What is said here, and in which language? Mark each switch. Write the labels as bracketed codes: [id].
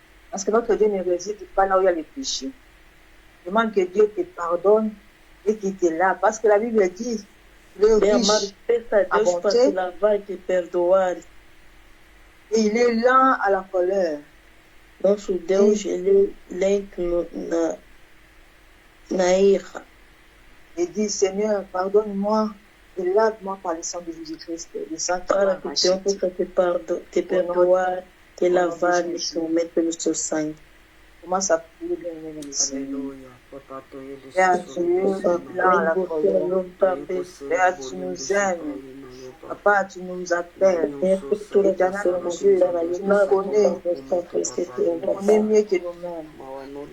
[fr] Parce que notre Dieu ne réside pas là où il y a le péché. Demande que Dieu te pardonne et qu'il te lave. Parce que la Bible dit, le riche a bonté et il est lent à la colère. [pt] Nosso Deus, ele é lento na ira. [fr] Et dit, Seigneur, pardonne-moi et lave-moi par le sang de Jésus-Christ. Le sang qui m'a [pt] Para que Deus possa te perdoar, te lavar neste momento pelo seu sangue. [fr] Commence à prier, bien-aimé dans le Seigneur. Père, tu es lent à la colère. Père, tu nous aimes. Papa, tu nous appelles. Éternel mon Dieu, tu nous connais. Tu connais mieux que nous-mêmes.